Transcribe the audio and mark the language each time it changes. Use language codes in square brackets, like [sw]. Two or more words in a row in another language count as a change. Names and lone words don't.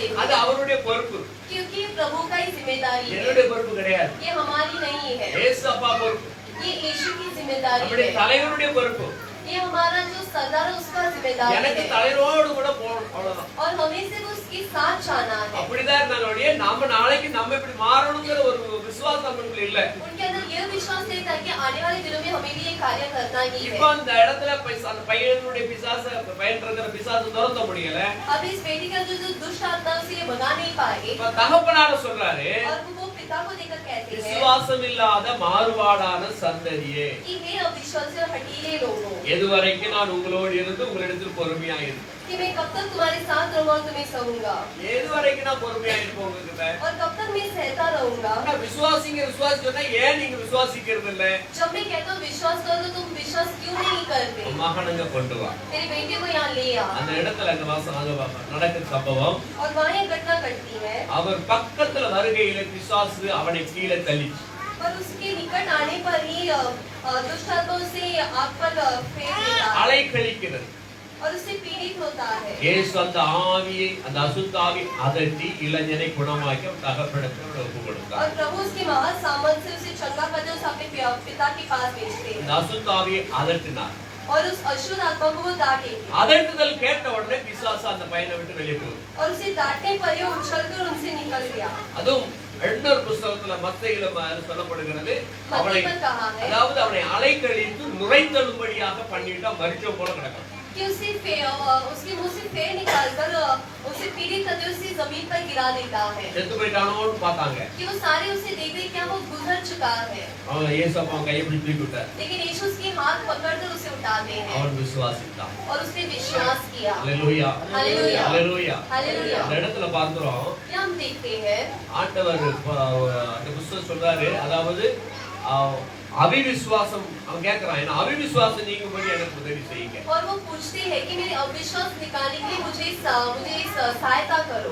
[ta] அது [hi] थे, [ta] அவருடைய பொறுப்பு, [hi] क्योंकि प्रभु का ही जिम्मेदारी है। [ta] என்னுடைய பொறுப்பு கிடையாது. [hi] ये हमारी नहीं है, [ta] இயேசு அப்பா பொறுப்பு, [hi] ये यीशु की जिम्मेदारी [ta] நம்முடைய [hi] है। [ta] தலைவருடைய பொறுப்பு. [hi] ये हमारा जो सरदार है उसका जिम्मेदारी [ta] எனக்கு [hi] है [ta] தலைவரோடு கூட போகணும், அவ்வளவுதான். [hi] और हमें सिर्फ उसके साथ जाना है। [ta] அப்படிதான் இருந்தாலும் நம்ம நாளைக்கு நம்ம இப்படி மாறணுங்கிற ஒரு விசுவாசம் நமக்கு இல்ல. [hi] उनके अंदर ये विश्वास नहीं था कि आने वाले दिनों में हमें भी ये कार्य करना ही [ta] இப்போ [hi] है। [ta] அந்த இடத்துல அந்த பையனுடைய பையன் இருக்கிற பிசாசு துரத்த முடியல. [hi] अब इस बेटी का जो दुष्ट आत्मा उसे ये भगा नहीं पाएंगे [ta] இப்ப தகப்பனார சொல்றாரு, [hi] और वो पिता को देखकर कहते हैं [ta] விசுவாசம் இல்லாத மாறுபாடான சந்ததியே, [hi] कि हे अविश्वासी और हठीले लोगों, [ta] எதுவரைக்கும் நான் உங்களோடு இருந்து உங்களிடத்தில் பொறுமையா இருப்பேன். [hi] कि मैं कब तक तुम्हारे साथ रहूंगा और तुम्हें सहूंगा, [ta] எதுவரைக்கும் நான் பொறுமையா இருப்பேன் உங்ககிட்ட? [hi] और कब तक मैं सहता रहूंगा। [ta] ஆனா விசுவாசி சொன்னா ஏன் நீங்க விசுவாசிக்கிறது இல்ல? [hi] जब मैं कहता हूँ विश्वास करो तो तुम विश्वास क्यों नहीं करते? [ta] மகனுங்க கொண்டு வா. [hi] तेरी बेटी को यहाँ ले आ। [ta] அந்த இடத்துல அங்க நடக்கிற சம்பவம், [hi] और वहाँ एक घटना घटती है [ta] அவர் பக்கத்துல வருகையில பிசாசு அவனை கீழே தள்ளிச்சு. [hi] और उसके निकट आने पर ही दुष्ट आत्मा उसे आग पर फेंक देता है [ta] அலை கழிக்கிறது. [hi] और उससे पीड़ित होता है। [ta] இயேசு அந்த ஆவியை, அந்த அசுத்த ஆவி அதட்டி இளைஞனை குணமாக்கி தகப்பனிடத்தில் ஒப்பு கொடுத்தார். [hi] और प्रभु उसके महान सामर्थ से उसे चंगा करके उसे अपने पिता के पास भेजते हैं [ta] அந்த அசுத்த ஆவியை அதட்டினார். [hi] और उस अशुद्ध आत्मा को वो डांटेंगे [ta] அதட்டுதல் கேட்ட உடனே பிசாசு அந்த பையனை விட்டு வெளியே போகுது. [hi] और उसे डांटने पर ये उछलकर उनसे निकल गया। [ta] அதுவும் இன்னொரு புத்தகத்துல மத்தேயில சொல்லப்படுகிறது, அவனை [hi] मत्ती में कहा है [ta] அதாவது அவனை அலை கழித்து நுரைத்தள்ளும்படியாக பண்ணிட்டா மரிச்ச போல கிடக்கும். [hi] कि उसके मुंह से फेर निकालकर उसे पीड़ित करते उसे जमीन पर गिरा देता है [ta] செத்து போயிட்டானோன்னு பார்த்தாங்க. [hi] कि वो सारे उसे देख रहे क्या वो गुजर चुका है, [ta] அவன் இயேசு அவன் கையை பிடிச்சு தூக்கி விட்டார். [hi] लेकिन यीशु उसके हाथ पकड़कर उसे उठाते हैं [ta] அவன் விசுவாசித்தான். [hi] और उसने विश्वास किया। [ta] அல்லேலூயா, [hi] हालेलुया, [ta] அல்லேலூயா. [hi] हालेलुया। [ta] அந்த இடத்துல பார்க்கிறோம், [hi] ये हम देखते हैं [ta] ஆண்டவர் அந்த புத்தகம் சொல்றாரு, அதாவது அவிவிசுவாசம் அவன் கேட்கிறான், என்ன அவிவிசுவாசம் நீங்கும்படி எனக்கு உதவி செய்யுங்க. [hi] और वो पूछते हैं कि मेरे अविश्वास निकालने के लिए मुझे सहायता करो।